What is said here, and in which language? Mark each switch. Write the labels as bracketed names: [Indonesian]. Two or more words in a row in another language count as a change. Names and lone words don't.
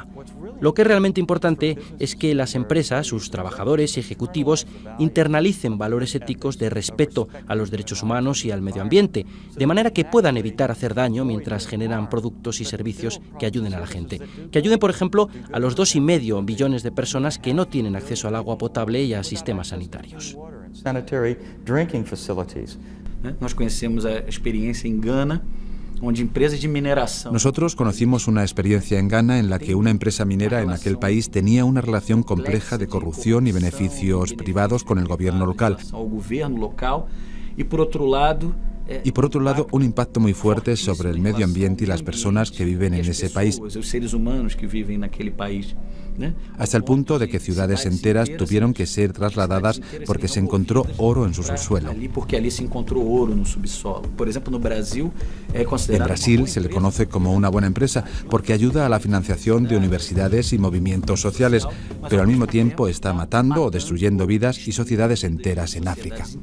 [Spanish] Lo que es realmente importante es que las empresas, sus trabajadores y ejecutivos internalicen valores éticos de respeto a los derechos humanos y al medio ambiente, de manera que puedan evitar hacer daño mientras generan productos y servicios que ayuden a la gente. Que ayuden, por ejemplo, a los 2,5 billones de personas que no tienen acceso al agua potable y a sistemas sanitarios. [English] Sanitary drinking facilities. [Portuguese] Nós conhecemos a experiência em Ghana, onde empresas de mineração. [Spanish] Nosotros conocimos una experiencia en Ghana en la que una empresa minera en aquel país tenía una relación compleja de corrupción y beneficios privados con el gobierno local. [Portuguese] Ao governo local e por outro lado [Spanish] y por otro lado un impacto muy fuerte sobre el medio ambiente y las personas que viven en ese país, hasta el punto de que ciudades enteras tuvieron que ser trasladadas porque se encontró oro en su subsuelo. En Brasil se le conoce como una buena empresa porque ayuda a la financiación de universidades y movimientos sociales, pero al mismo tiempo está matando o destruyendo vidas y sociedades enteras en África.